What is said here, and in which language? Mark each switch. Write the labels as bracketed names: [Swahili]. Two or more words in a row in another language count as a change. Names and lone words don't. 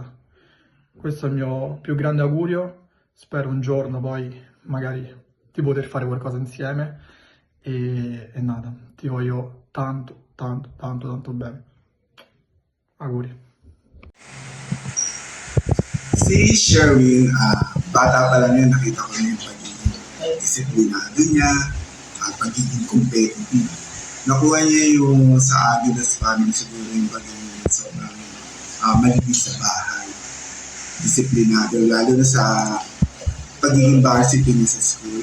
[Italian] Questo è il mio più grande augurio, spero un giorno poi magari di poter fare qualcosa insieme. E nada, ti voglio tanto bene. Auguri. [Filipino] Si Sherwin, bata pa lang yan, nakita ko na yung pagiging disiplinado niya, pagiging competitive. Nakuha niya yung sa Aguilas family siguro yung pagiging sobrang malinis sa bahay. Disiplinado, lalo na sa pagiging varsity niya sa school.